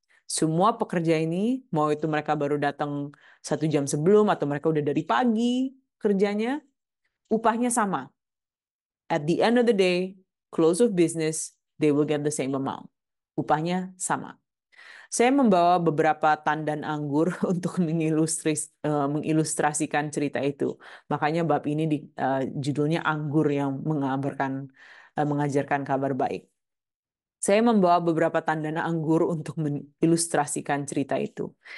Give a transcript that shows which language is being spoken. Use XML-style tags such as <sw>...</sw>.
<id>Semua pekerja ini, mau itu mereka baru datang 1 jam sebelum, atau mereka udah dari pagi kerjanya, upahnya sama.</id> <en>At the end of the day, close of business, they will get the same amount.</en> <id>Upahnya sama. Saya membawa beberapa tandan anggur untuk mengilustrasikan cerita itu. Makanya bab ini judulnya Anggur yang mengajarkan kabar baik. Saya membawa beberapa tandan anggur untuk mengilustrasikan cerita itu.</id>